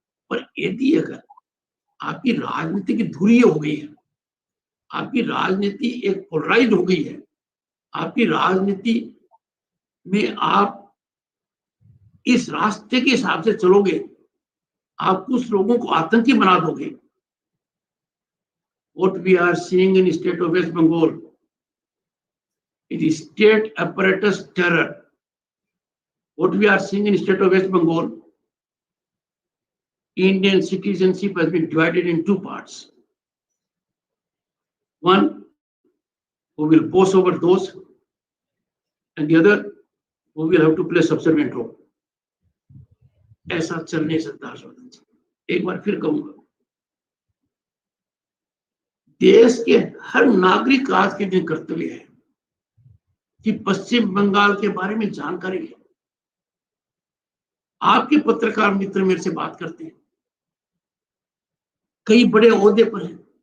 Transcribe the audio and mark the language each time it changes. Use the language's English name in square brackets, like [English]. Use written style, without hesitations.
[Hindi] पर यदि अगर आपकी राजनीति की धुरी हो गई है, आपकी राजनीति एक पोलराइज हो गई है, आपकी राजनीति में आप इस रास्ते के हिसाब से चलोगे, आप कुछ लोगों को आतंकी बना दोगे। [English] What we are seeing in state of West Bengal, it is state apparatus terror. What we are seeing in state of West Bengal, Indian citizenship has been divided in two parts. One who will boss over those, and the other who will have to play subservient role. [Hindi] ऐसा चल नहीं सकता हर्षवर्धन जी। एक बार फिर कहूंगा, देश के हर नागरिक आज के दिन कर्तव्य है कि पश्चिम बंगाल के बारे में जानकारी ले। आपके पत्रकार मित्र मेरे से बात करते हैं, कई बड़े ओहदे पर हैं।